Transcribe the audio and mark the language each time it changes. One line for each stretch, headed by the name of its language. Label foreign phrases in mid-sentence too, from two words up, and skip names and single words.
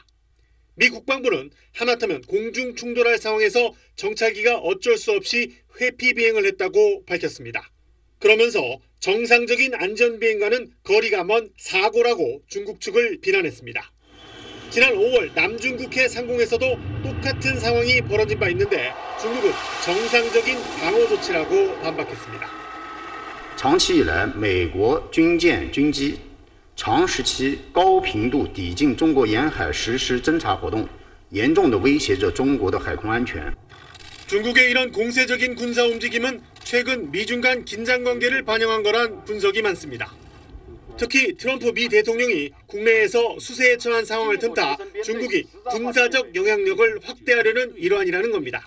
Korean: 미 국방부는 하마터면 공중 충돌할 상황에서 정찰기가 어쩔 수 없이 회피 비행을 했다고 밝혔습니다. 그러면서 정상적인 안전비행과는 거리가 먼 사고라고 중국 측을 비난했습니다. 지난 5월 남중국해 상공에서도 똑같은 상황이 벌어진 바 있는데 중국은 정상적인 방어 조치라고 반박했습니다.
Chinese: 长期以来，美国军舰、军机长时期高频度抵近中国沿海实施侦察活动，严重地威胁着中国的海空安全。
Korean: 중국의 이런 공세적인 군사 움직임은 최근 미중 간 긴장 관계를 반영한 거란 분석이 많습니다. 특히 트럼프 미 대통령이 국내에서 수세에 처한 상황을 틈타 중국이 군사적 영향력을 확대하려는 일환이라는 겁니다.